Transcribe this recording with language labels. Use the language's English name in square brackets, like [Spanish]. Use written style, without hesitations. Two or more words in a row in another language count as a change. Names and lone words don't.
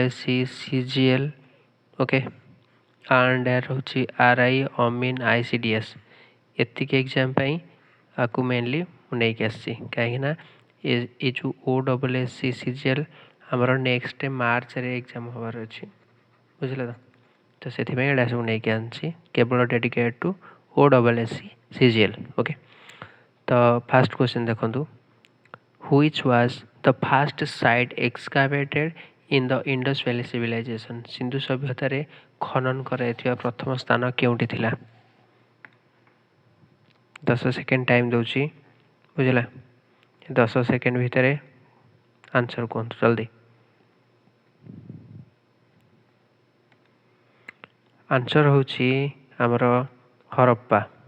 [Odia] ଏସ୍ ସି CGL ଓକେ ଆଣ୍ଡ ରହୁଛି RI ଅମିନ୍ ICDS ଏତିକି ଏକ୍ଜାମ୍ ପାଇଁ ଆକୁ ମେନଲି ମୁଁ ନେଇକି ଆସିଛି କାହିଁକିନା ଏ ଯେଉଁ ଓ ଡବଲ୍ ଏସ୍ ସି CGL ଆମର ନେକ୍ସଟ ମାର୍ଚ୍ଚରେ ଏକ୍ଜାମ୍ ହେବାର ଅଛି ବୁଝିଲେ ତ ସେଥିପାଇଁ ଏଇଟା ସବୁ ନେଇକି ଆଣିଛି କେବଳ [English] dedicated to [Odia] ଓ ଡବଲ୍ ଏସ୍ ସି CGL ଓକେ ତ [English] first question [Odia] ଦେଖନ୍ତୁ [English] which was the first site excavated in the Indus Valley Civilization [Odia] ସିନ୍ଧୁ ସଭ୍ୟତାରେ ଖନନ କରାଯାଇଥିବା ପ୍ରଥମ ସ୍ଥାନ କେଉଁଠି ଥିଲା 10 [English] second time [Odia] ଦେଉଛି ବୁଝିଲା 10 ସେକେଣ୍ଡ ଭିତରେ ଆନ୍ସର୍ କୁହନ୍ତୁ ଜଲ୍ଦି ଆନ୍ସର୍ ହେଉଛି ଆମର ହରପ୍ପା